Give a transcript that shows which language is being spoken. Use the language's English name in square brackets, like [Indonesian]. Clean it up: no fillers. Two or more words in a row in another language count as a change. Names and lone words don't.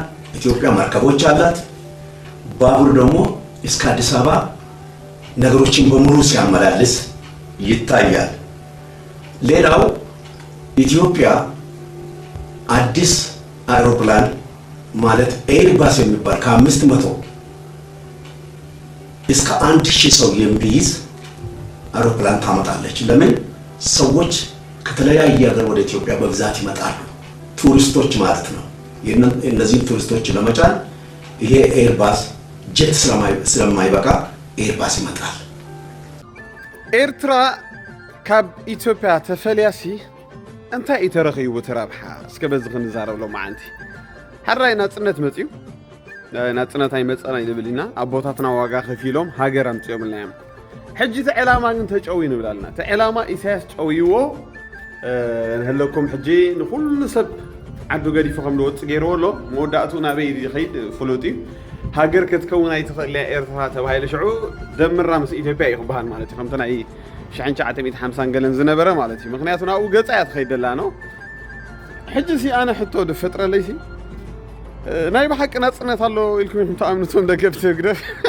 [Amharic] ኢትዮጵያ መርከቦች አላት። ባቡር ደግሞ እስከ አዲስ አበባ ነገሮችን በሙሉ ሲያመላልስ ይታያል። ሌላው ኢትዮጵያ አዲስ አውሮፕላን ማለት ኤርባስ የሚባል ከ500 እስከ 1000 ሰው የሚይዝ አውሮፕላን ታመጣለች። ለምን? ሰዎች ከተለያየ ሀገር ወደ ኢትዮጵያ በብዛት ይመጣሉ። ቱሪስቶች ማለት ነው። እነዚህን ቱሪስቶች ለመጫን ይሄ ኤርባስ ጀት ስለማይበቃ ኤርባስ ይመጣል። [Tigrinya] ኤርትራ ካብ ኢትዮጵያ ተፈልያሲ እንታይ ኢተረኺቡ ተራብሓ እስከ በዚ ክንዛረብሎ ማዓንቲ ሓራይ ናጽነት መጽዩ ናጽነት ኣይመጸና ይልብልና ኣቦታትና ዋጋ ከፊሎም ሃገር ኣምጽዮምልና እዮም። ሕጂ ተዕላማ ግን ተጨዊ ንብላልና ተዕላማ ኢሳያስ ጨዊዎ ንህለኩም ሕጂ ንኩሉ ሰብ ዓዱ ገዲፉ ከም ዝወፅእ ገይርዎ ኣሎ። መወዳእቱ ናበይ ይኸይድ ፍሉጥ እዩ። ሃገር ክትከውን ኣይትኽእል ኤርትራ ተባሂለ ሽዑ ደምራ ምስ ኢትዮጵያ ይኽበሃል ማለት እዩ። ከምቲ ናይ 1950 ገለን ዝነበረ ማለት እዩ። ምክንያቱ ናብኡ ገጻ እያ ትኸይድ ደላ ነው። ሕጂ ሲ ኣነ ሕቶ ድፈጥረለይሲ ናይ ብሓቂ ናጽነት ኣሎ ኢልኩም ተኣምንቶም ደገፍቲ ግደፍ